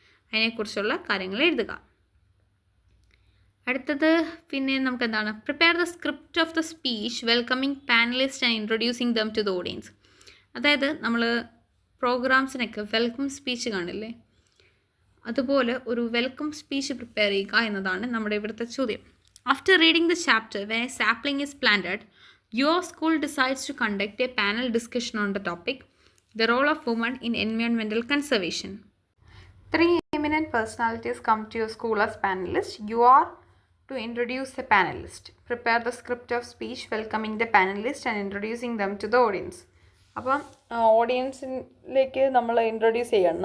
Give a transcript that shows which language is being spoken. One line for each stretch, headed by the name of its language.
Malayalam: അതിനെക്കുറിച്ചുള്ള കാര്യങ്ങൾ എഴുതുക. അടുത്തത് പിന്നെ നമുക്ക് എന്താണ്,
English: Prepare the script of the speech welcoming panelist and introducing them to the audience.
Malayalam: അതായത് നമ്മൾ പ്രോഗ്രാംസിനൊക്കെ വെൽക്കം സ്പീച്ച് കാണില്ലേ, അതുപോലെ ഒരു വെൽക്കം സ്പീച്ച് പ്രിപ്പയർ ചെയ്യുക എന്നതാണ് നമ്മുടെ ഇവിടുത്തെ ചോദ്യം.
English: After reading the chapter, when a sapling is planted, your school decides to conduct a panel discussion on the topic, the role of women in environmental conservation. 3 eminent personalities come to your school as panelists. You are to introduce the panelist. Prepare the script of speech welcoming the panelist and introducing them to the audience.
Malayalam: അപ്പം ഓഡിയൻസിലേക്ക് നമ്മൾ introduce ചെയ്യണം.